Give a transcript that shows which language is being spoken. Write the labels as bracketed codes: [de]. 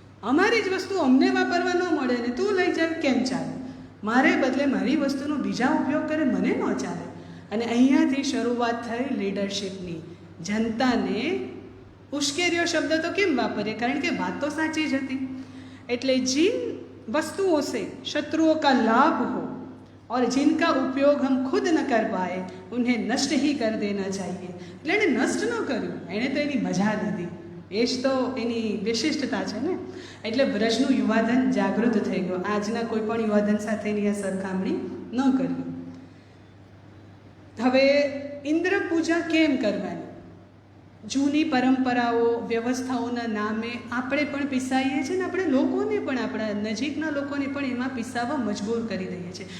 [gu] અમારી જ વસ્તુ અમને વાપરવા ન મળે ને તું લઈ જાય, કેમ ચાલે? મારે બદલે મારી વસ્તુનો બીજા ઉપયોગ કરે, મને ન ચાલે. અને અહીંયાથી શરૂઆત થઈ લીડરશિપની. જનતાને ઉશ્કેર્યો શબ્દ તો કેમ વાપરે, કારણ કે વાત તો સાચી જ હતી. એટલે [hi] जिन वस्तुओं से शत्रुओं का लाभ हो और जिनका उपयोग हम खुद न कर पाए उन्हें नष्ट ही कर देना चाहिए. [gu] એટલે એણે નષ્ટ ન કર્યું, એણે તો એની મજા લીધી. એ જ તો એની વિશિષ્ટતા છે ને. એટલે બ્રજનું યુવાધન જાગૃત થઈ ગયું. આજના કોઈ પણ યુવાધન સાથેની આ સરખામણી ન કરવી. હવે ઇન્દ્ર પૂજા કેમ કરવાની? જૂની પરંપરાઓ, વ્યવસ્થાઓના નામે આપણે પણ પીસાઈએ છીએ ને આપણે લોકોને પણ, આપણા નજીકના લોકોને પણ એમાં પીસાવા મજબૂર કરી દઈએ છીએ.